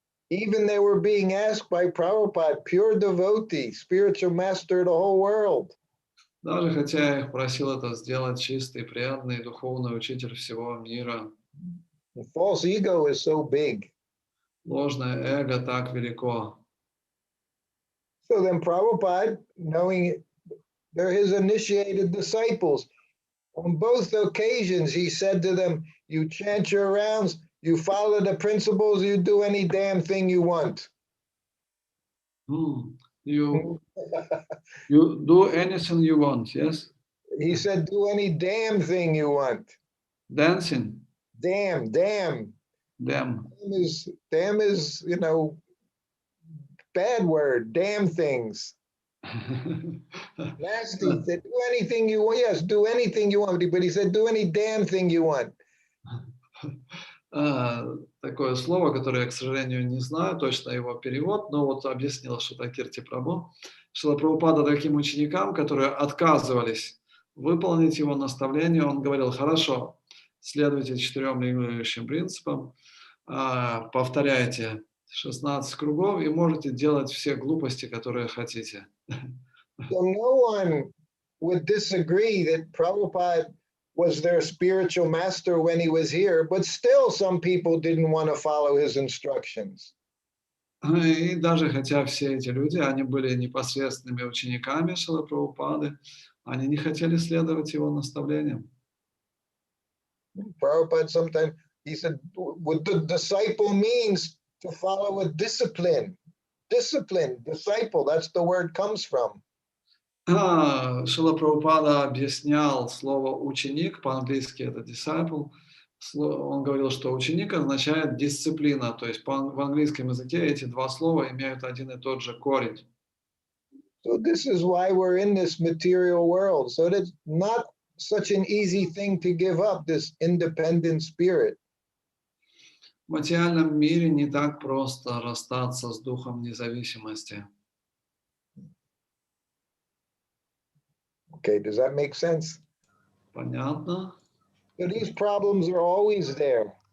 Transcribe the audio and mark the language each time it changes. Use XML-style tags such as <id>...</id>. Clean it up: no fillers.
<en>Even they were being asked by Prabhupada, pure devotee, spiritual master of the whole world.</en> <ru>Даже хотя я их просил это сделать чистый, преданный, духовный учитель всего мира.</ru> <en>The false ego is so big.</en> <ru>Ложное эго так велико.</ru> <en>So then Prabhupada, knowing they're his initiated disciples, on both occasions he said to them, you chant your rounds, you follow the principles, you do any damn thing you want. You do anything you want, yes? He said, do any damn thing you want. Dancing? Damn. Damn. Damn is, you know, bad word, damn things. Nasty. He said, do anything you want. Yes, do anything you want. But he said, do any damn thing you want.</en> <ru>Такое слово, которое я, к сожалению, не знаю точно его перевод, но вот объяснил Шрутакирти Прабху. Шрила Прабхупада таким ученикам, которые отказывались выполнить его наставление, он говорил: хорошо, следуйте 4 регулирующим принципам, повторяйте 16 кругов и можете делать все глупости, которые хотите.</ru> <en>So no one would disagree that Prabhupada was their spiritual master when he was here, but still some people didn't want to follow his instructions.</en> <ru>И даже хотя все эти люди, они были непосредственными учениками Шрилы Прабхупады, они не хотели следовать его наставлениям.</ru> <en>Prabhupada sometimes, he said, what the disciple means to follow a discipline. Discipline, disciple, that's the word comes from.</en> <ru>Шрила Прабхупада объяснял слово «ученик», по-английски это disciple. Он говорил, что ученик означает дисциплина, то есть в английском языке эти два слова имеют один и тот же корень.</ru> <en>So this is why we're in this material world. So that's not such an easy thing to give up, this independent spirit.</en> <ru>В материальном мире не так просто расстаться с духом независимости.</ru> <en>Okay, does that make sense?</en> <ru>Понятно?</ru> <en>So these problems are always there.</en>